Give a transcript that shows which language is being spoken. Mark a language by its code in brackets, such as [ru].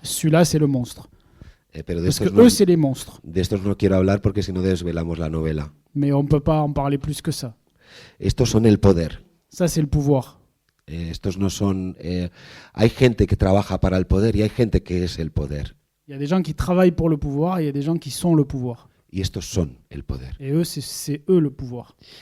[fr] Celui-là, c'est le monstre. [es] Pero [fr] Parce que eux, c'est les monstres. [es] de estos no quiero hablar porque si no desvelamos la novela. [fr] Mais on ne peut pas en parler plus que ça. [es] Estos son el poder. [fr] Ça, c'est le pouvoir. [es] Estos no son... hay gente que trabaja para el poder y hay gente que es el poder. [fr] Il y a des gens qui travaillent pour le pouvoir et il y a des gens qui sont le pouvoir. [es] Y estos son el poder. [fr] Et eux, c'est eux le pouvoir.